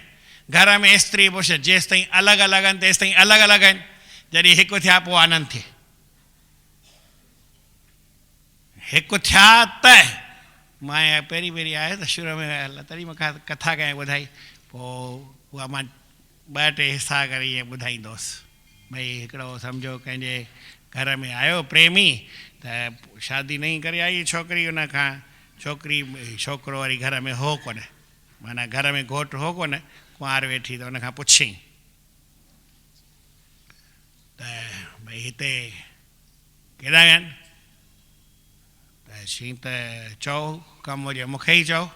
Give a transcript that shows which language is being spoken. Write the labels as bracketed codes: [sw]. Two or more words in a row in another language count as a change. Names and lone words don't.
[sd] घर में स्त्री पुरुष जेसि ताईं अलॻि अलॻि आहिनि तेसि ताईं अलॻि अलॻि आहिनि, जॾहिं हिकु थिया पोइ आनंद थिए। हिकु थिया त मां पहिरीं पहिरीं आहे त शुरू में तॾहिं मूंखां कथा कंहिं ॿुधाई, पोइ उहा मां ॿ टे हिसा करे ईअं ॿुधाईंदुसि। भई हिकिड़ो सम्झो कंहिंजे घर में आयो प्रेमी, त शादी नहीं करे आई छोकिरी, उन खां छोकिरो वरी घर में हो कोन्हे, माना घर में घोटु हो कोन्हे, कुंवार वेठी, त उन खां पुछियईं त भई हिते केॾा आहिनि, त चई त चओ कमु हुजे मूंखे ई चओ।